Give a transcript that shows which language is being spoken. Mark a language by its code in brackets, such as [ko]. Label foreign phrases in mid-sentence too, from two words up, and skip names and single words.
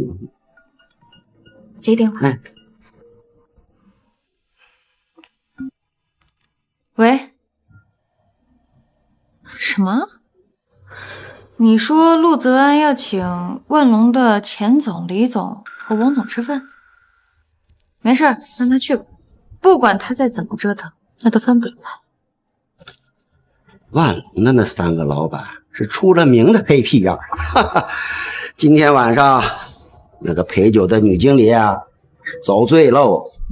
[zh] 接電話。喂？什麼？你說陸澤安要請萬隆的錢總、李總和王總吃飯？沒事，讓他去吧。不管他再怎麼折騰，那都翻不了盤。萬隆的那3個老板是出了名的黑屁樣，哈哈。今天晚上那个陪酒的女经理啊，遭罪喽。